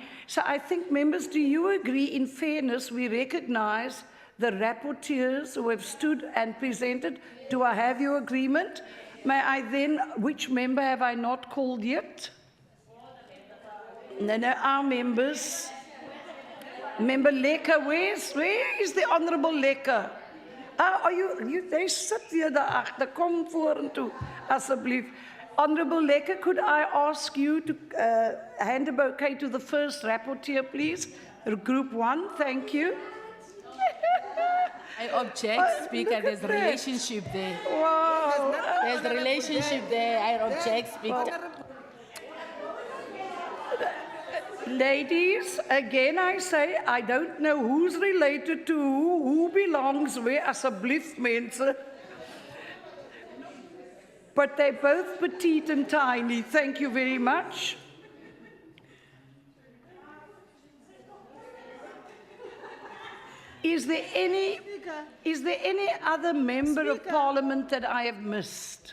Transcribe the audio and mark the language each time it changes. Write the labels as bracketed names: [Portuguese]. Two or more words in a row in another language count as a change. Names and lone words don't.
[English] So I think, members, do you agree, in fairness, we recognize the rapporteurs who have stood and presented? Do I have your agreement? May I then, which member have I not called yet? No, our members. Member Lekker, where is the Honourable Lekker? Are you, they sit here [Afrikaans] daarachter, kom vorentoe, asseblief. [English] Honourable Lekker, could I ask you to hand a bouquet to the first rapporteur, please? Group 1, thank you. I object, Speaker. There's a relationship there. Wow. There's a relationship there. I object, Speaker. Ladies, again I say, I don't know who's related to who belongs where, [Afrikaans] asseblief mense. [English] But they're both petite and tiny. Thank you very much. Is there any other member of Parliament that I have missed?